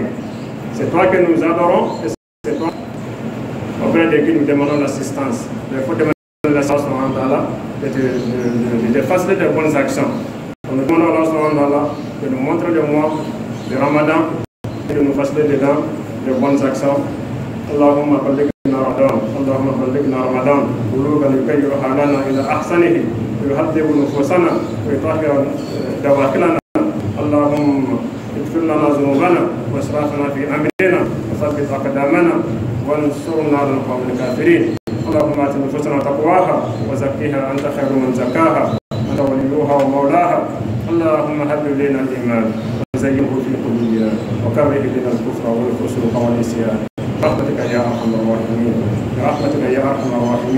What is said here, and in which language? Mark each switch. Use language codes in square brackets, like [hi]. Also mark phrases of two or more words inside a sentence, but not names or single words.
[fr] C'est toi que nous adorons et c'est toi auprès de qui nous demandons l'assistance. Il faut demander l'assistance de faciliter de bonnes actions. Nous demandons à Allah de nous montrer le mois de Ramadan et de nous faciliter dedans de bonnes actions. [ar] اللهم بلغنا رمضان، اللهم بلغنا رمضان، بلوغا يغير حالنا إلى أحسنه، يهذب نفوسنا، ويطهر دواخلنا. Allahumma اغفر لنا ذنوبنا واسرافنا في امرنا وثبت اقدامنا وانصرنا على القوم الكافرين. اللهم ات نفوسنا تقواها وزكها انت خير من زكاها انت وليها ومولاها. اللهم هب لنا الايمان وزينه في قلوبنا وكره لنا الكفر والفسوق والعصيان برحمتك يا ارحم الراحمين برحمتك يا ارحم الراحمين.